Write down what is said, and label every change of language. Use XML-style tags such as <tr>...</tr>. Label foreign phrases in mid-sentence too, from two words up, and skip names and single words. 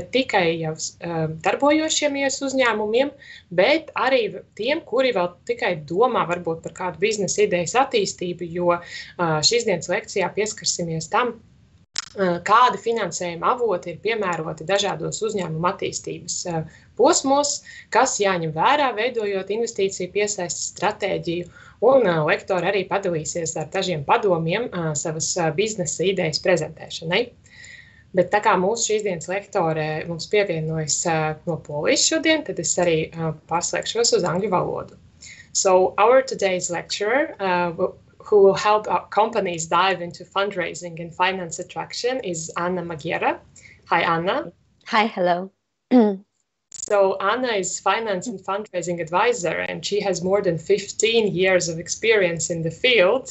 <lv>tikai jau darbojošiem uzņēmumiem, bet arī tiem, kuri vēl tikai domā varbūt par kādu biznesa idejas attīstību, jo šīs dienas lekcijā pieskarsimies tam, kādi finansējuma avoti ir piemēroti dažādos uzņēmuma attīstības posmos, kas jāņem vērā, veidojot investīciju piesaistes stratēģiju, un lektori arī padalīsies ar dažiem padomiem savas biznesa idejas prezentēšanai. Bet tā kā mūsu šīs dienas lektore mums pievienojas no Polijas šodien, tad es arī pārslēgšos uz angļu valodu.</lv> <en>So our today's lecturer who will help our companies dive into fundraising and finance attraction is Anna Magiera. Hi, Anna. Hi, hello. So Anna is finance and fundraising advisor, and she has more than 15 years of experience in the field.</en>